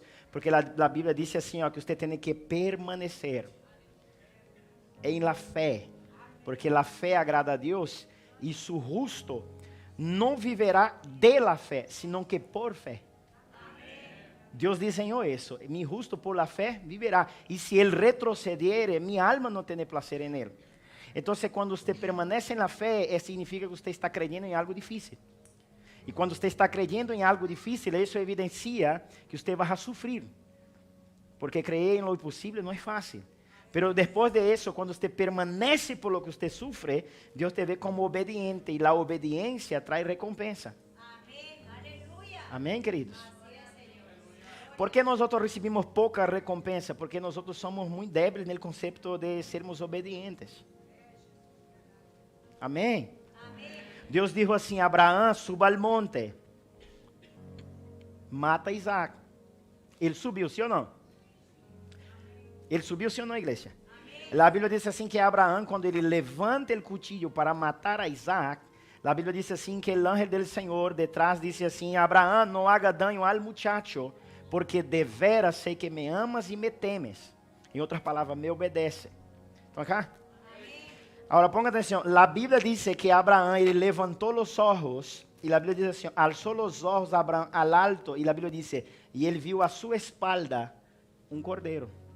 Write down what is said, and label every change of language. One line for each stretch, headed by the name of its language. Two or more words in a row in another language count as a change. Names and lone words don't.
Portuguese: Porque a Bíblia diz assim, ó, que você tem que permanecer em
Spanish: la fé,
Portuguese: porque a fé agrada a Deus, e su justo não viverá
Spanish: de la fé,
Portuguese: senão que por fé. Deus desenhou isso.
Spanish: Mi justo por la fé viverá.
Portuguese: E se ele retroceder,
Spanish: mi alma
Portuguese: não tem prazer em ele. Então, quando você permanece na fé, significa que você está crendo em algo difícil. E quando você está crendo em algo difícil, isso evidencia que você vai sofrer.
Spanish: Porque creer en lo imposible no es fácil. Pero después de eso, cuando usted permanece por lo que usted sufre, Dios te ve como obediente y la obediencia trae recompensa. Amén, aleluya. Amén, queridos. Así es, Señor. ¿Por qué nosotros recibimos poca recompensa? Porque nosotros somos muy débiles en el concepto de sermos obedientes. Amén. Amén. Dios dijo assim: Abraão, suba al monte, mata a Isaac.
Portuguese: Ele subiu, sim ou não? Ele subiu, sim ou não, igreja? A Bíblia diz assim que Abraão, quando ele levanta o cuchillo para matar a Isaac, a Bíblia diz assim que o ángel do Senhor detrás disse assim: Abraão, não
Spanish: haga daño al muchacho,
Portuguese: porque de veras sei que me amas e me temes. Em outras palavras, me obedece. Estão acá? Agora, ponga atenção. A Bíblia diz que Abraão, ele levantou os olhos, e a Bíblia diz assim: alçou os olhos Abraão
Spanish: al alto,
Portuguese: e a Bíblia diz, e ele viu a sua espalda um cordeiro.